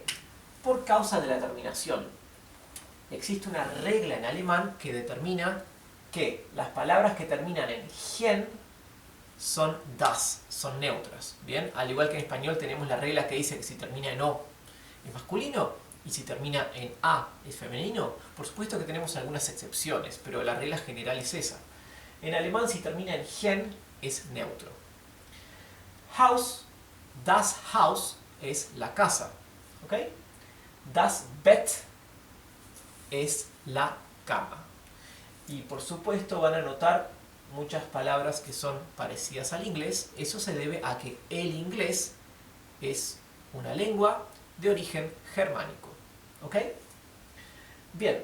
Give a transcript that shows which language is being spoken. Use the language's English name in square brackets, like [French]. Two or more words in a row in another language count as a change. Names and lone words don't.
[Spanish] Por causa de la terminación. Existe una regla en alemán que determina que las palabras que terminan en gen son das, son neutras. ¿Bien? Al igual que en español tenemos la regla que dice que si termina en o es masculino y si termina en a es femenino. Por supuesto que tenemos algunas excepciones, pero la regla general es esa. En alemán si termina en gen es neutro. Haus, [German] das Haus [Spanish] es la casa. ¿Ok? [German] Das Bett [Spanish] es la cama. Y por supuesto van a notar muchas palabras que son parecidas al inglés. Eso se debe a que el inglés es una lengua de origen germánico. ¿Ok? Bien.